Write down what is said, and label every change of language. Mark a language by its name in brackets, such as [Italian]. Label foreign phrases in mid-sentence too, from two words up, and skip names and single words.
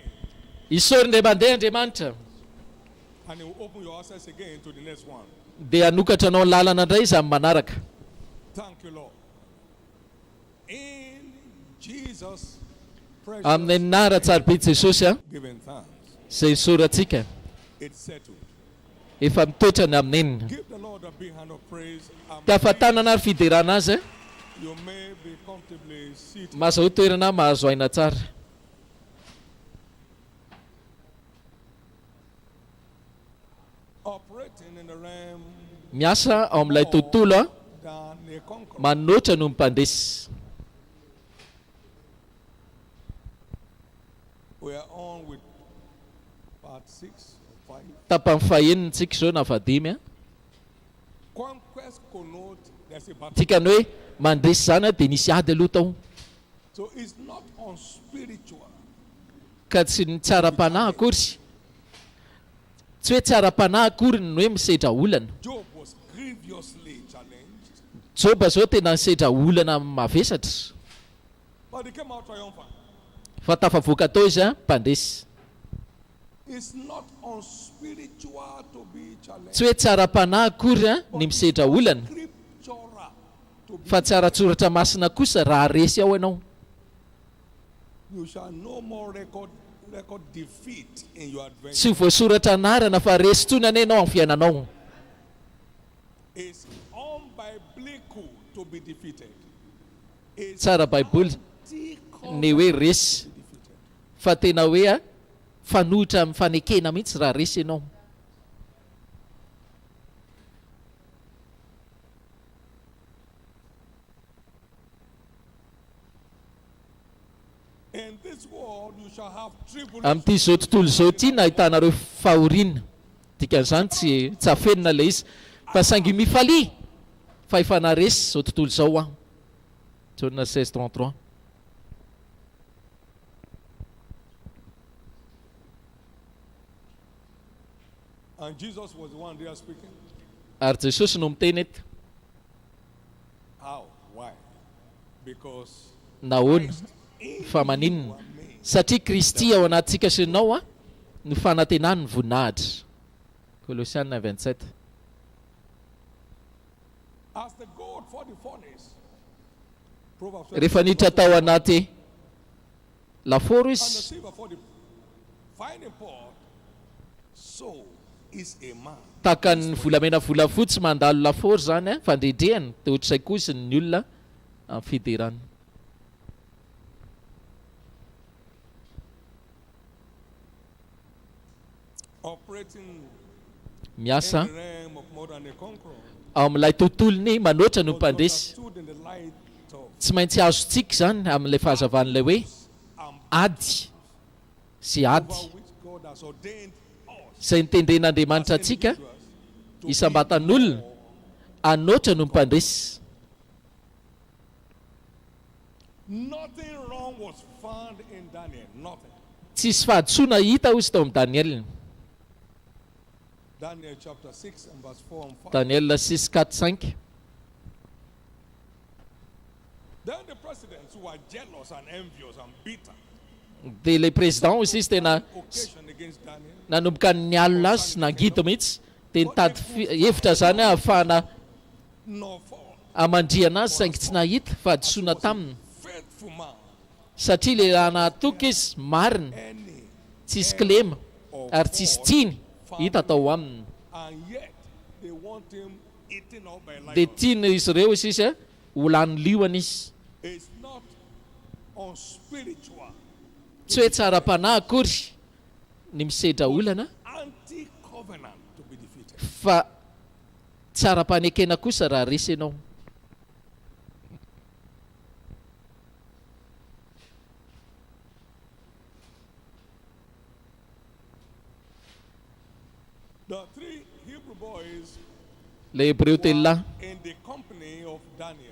[Malagasy] Isory indray mandeha Andriamanitra. [English] And He will open your access again to the next one. [Malagasy] Dia hanokatra anao ny lalana indray izy amin'ny manaraka. [English] Thank you, Lord. In Jesus' precious [Malagasy] Amin'ny anara tsarabe Jesosy a [English] giving thanks. [Malagasy] izay isorantsika [English] It's settled. [Malagasy] efa mitoetra ny amin'enina. [English] Give the Lord a big hand of praise. And [Malagasy] Tafatanana ary fiderana azy a [English] you may be comfortably seated. [Malagasy] mahazo toerana mahazo aina tsara. [English] Operating in the realm [Malagasy] Miasa ao amin'ilay tontolo a [English] than a conqueror. [Malagasy] manoatra no mpandesy. [English] We are on with part 6 or 5. [Malagasy] Tapany fahaenintsika izao na vadimy a. [English] Conquest connote there's a battle. [Malagasy] Tikany hoe mandresy zany a dia nisy ady aloha tao. [English] So it's not on spiritual. [Malagasy] Ka tsy ny tsara-panahy akory. Tsy hoe tsara-panahy akory ny hoe misedra olana. [English] Job was grievously challenged, [Malagasy] Joba zao tena nisedra olana mavesatra. [English] but he came out triumphant. [Malagasy] Fa tafavoaka tao izy a mpandresy. [English] It's not on spiritual to be challenged. [Malagasy] Tsy hoe tsara-panahy akory a ny misedra olana. [English] Scriptural to be. [Malagasy] Fa tsara-tsoratra masina kosa raha resy ao ianao. [English] You shall no more record defeat in your adventure. [Malagasy] Tsy voasoratra anarana fa resy tsonany ianao amin'ny fiainanao. [English] It's unbiblical to be defeated. It's [Malagasy] Tsara Baiboly ny hoe resy fa tena hoe a fanohitra amin'ny fanekena mihitsy raha resy ianao. [English] in this world you shall have tribulation. [Malagasy] Amin'ity zao tontolo zao ity nahitanareo fahoriana. Dikan'izany tsy afenina ilay izy fa saingy mifalia fa efa naresy zao tontolo zao a. [English] John 16:33. And Jesus was the one there speaking. [Malagasy] Ary Jesosy no miteny eto. [English] How? Why? Because [Malagasy] Nahoana? Fa maninona? Satria Kristy ao anatsika sy anao a no fanantenany ny voninahitra. Colossiens 1:27. [English] as the gold for the furnace. Proverbs [Malagasy] Rehefa niditra tao anaty laforo [English] and the [Malagasy] izy, [English] silver for the finding pot, so is a man. [Malagasy] tahaka ny volamena volafotsy mandalo laforo zany a fandrendrehany dia ohatr'izay kosa ny olona amin'ny fiderany. [English] Operating [Malagasy] Miasa [English] in the realm of more than a conqueror. [Malagasy] ao amin'ilay tontolony manoatra no mpandresy. [English] Stood in the light of [Malagasy] Tsy maintsy azotsika zany amin'ilay fahazavan'ilay hoe ady sy ady [English] over which God has ordained us [Malagasy] izay nitendren'Andriamanitra [English] as [Malagasy] atsika [English] individuals to [Malagasy] isam-batan'olona anoatra no mpandresy. [English] nothing wrong was found in Daniel. Nothing. [Malagasy] Tsisy fahadsoana hita hozy tao amin'ny Daniel. [English] Daniel chapter 6 and verse 4 and 5. Daniel 6:4-5. Then the presidents who were jealous and envious and bitter [Malagasy] Dia ilay président izy izy tena [English] occasion against Daniel [Malagasy] nanomboka ny alina azy sy nangido mihitsy dia nitady hevitra zany ahafahana [English] nor fall. [Malagasy] amandriana azy saingy tsy nahita fahadisoana taminy. [English] Faithful man, [Malagasy] Satria le raha nahatoka izy marina, [English] any [Malagasy] tsisy kilema ary tsisy tsiny hita tao aminy. [English] and yet they want him eaten up by [Malagasy] Dia [English] lions. [Malagasy] tiany izy ireo izy izy a ho lany liona izy. [English] It's not unspiritual, [Malagasy] Tsy hoe tsara-panahy akory ny misedra olana [English] anti-covenant to be defeated. [Malagasy] fa tsara-panekena kosa raha resy ianao. [English] The three Hebrew boys [Malagasy] Le Hebreo telo lahy [English] in the company of Daniel,